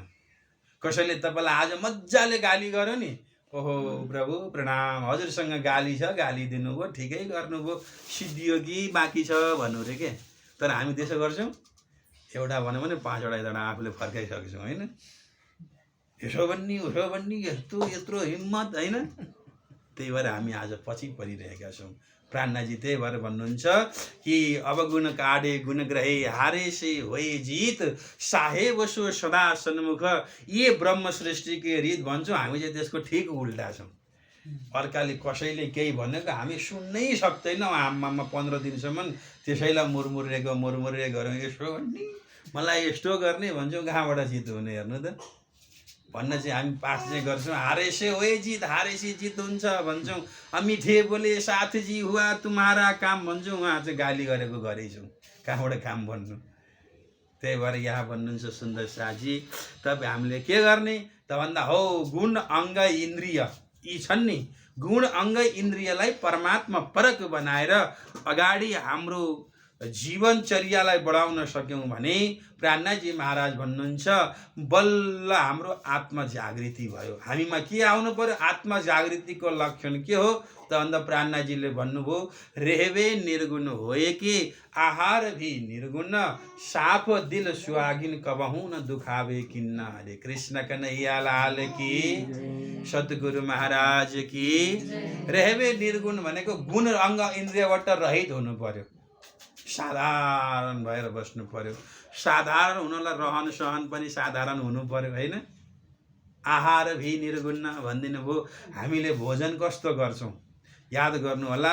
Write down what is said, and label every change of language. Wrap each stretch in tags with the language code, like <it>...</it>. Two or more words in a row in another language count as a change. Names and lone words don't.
<ne>कसैले तपाईँलाई आज मजाले गाली गर्यो नि, ओहो प्रभु प्रणाम, हजुरसँग गाली छ, गाली दिनुभयो, ठिकै गर्नुभयो, सिद्धियो कि बाँकी छ भन्नु रे के। तर हामी त्यसो गर्छौँ, एउटा भन्यो भने 5 वटा जना आफूले फर्काइसकेछौँ होइन। यसो भन्ने उसो भन्ने, यत्रो हिम्मत होइन। त्यही भएर हामी आज पछि परिरहेका छौँ। प्राणनाजी त्यही भएर भन्नुहुन्छ कि</ne> <hi>अवगुण काडे गुण ग्रहे हारे से होए जीत, साहेब सो सदा सन्मुख ये ब्रह्म सृष्टिके रीत</hi> <ne>भन्छौँ। हामी चाहिँ त्यसको ठिक उल्टा छौँ। अर्काले कसैले केही भनेको हामी सुन्नै सक्दैनौँ। आमामा 15 दिनसम्म त्यसैलाई मुरमुरे गरौँ, यसो भन्ने मलाई यस्तो गर्ने भन्छौँ। कहाँबाट जित हुने हेर्नु त भन्न चाहिँ हामी पाठ चाहिँ गर्छौँ।</ne> <hi>हारे से होए जीत,</hi> <ne>हारे से जीत हुन्छ भन्छौँ।</ne> <hi>मिठे बोले साथ जी हुआ तुम्हारा काम भन्छौँ।</hi> <ne>उहाँ चाहिँ गाली गरेको गरेछौँ, कहाँबाट काम भन्नु। त्यही भएर यहाँ भन्नुहुन्छ सुन्दर शाहजी, तपाईँ हामीले के गर्ने त भन्दा हो गुण अङ्ग इन्द्रिय यी छन् नि, गुण अङ्ग इन्द्रियलाई परमात्मा परक बनाएर अगाडि हाम्रो जीवनचर्यालाई बढाउन सक्यौँ भने प्राणनाजी महाराज भन्नुहुन्छ बल्ल हाम्रो आत्मजागृति भयो। हामीमा के आउनु पर्यो? आत्मजागृतिको लक्षण के हो त भन्दा प्राणनाजीले भन्नुभयो,</ne> <hi>रेहवे निर्गुण होए कि आहार भी निर्गुण, साफ दिल सुहागिन कबहु न दुखावे किन्न। हरे कृष्ण कन्हैया लाल की, सद्गुरु महाराज की।</hi> <ne>रेहवे निर्गुण भनेको गुण अङ्ग इन्द्रियबाट रहित हुनु पर्यो, साधारण भएर बस्नु पर्यो। साधारण हुनलाई रहन सहन पनि साधारण हुनु पर्यो होइन।</ne> <hi>आहार भी निर्गुण</hi> <ne>भनिदिनु भयो। हामीले भोजन कस्तो गर्छौँ याद गर्नु होला।</ne>